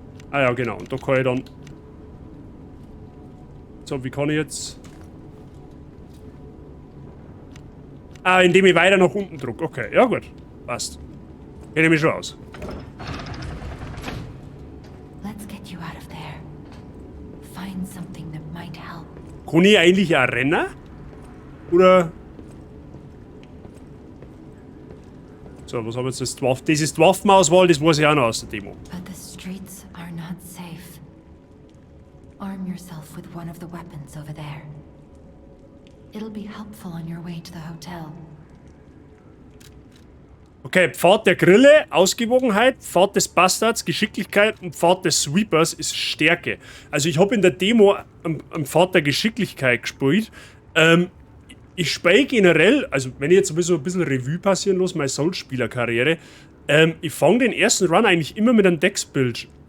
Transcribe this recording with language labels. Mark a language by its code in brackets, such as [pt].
[de] Ah ja, genau, und da kann ich dann. So, wie kann ich jetzt. Ah, indem ich weiter nach unten drücke, okay, ja gut, passt. Kenne ich mich schon aus. [en] Let's get you out of there. Find something that might help. [de] Kann ich eigentlich auch rennen? Oder? So, was haben wir jetzt? Das ist die Waffenauswahl, das weiß ich auch noch aus der Demo. [en] But the streets are not safe. Arm yourself with one of the weapons over there. It'll be helpful on your way to the hotel. [de] Okay, Pfad der Grille, Ausgewogenheit, Pfad des Bastards, Geschicklichkeit und Pfad des Sweepers ist Stärke. Also ich habe in der Demo am Pfad der Geschicklichkeit gespielt. Ich spiele generell, also wenn ich jetzt sowieso ein bisschen Revue passieren lasse, meine Soul-Spieler-Karriere, ich fange den ersten Run eigentlich immer mit einem Dex-Build an.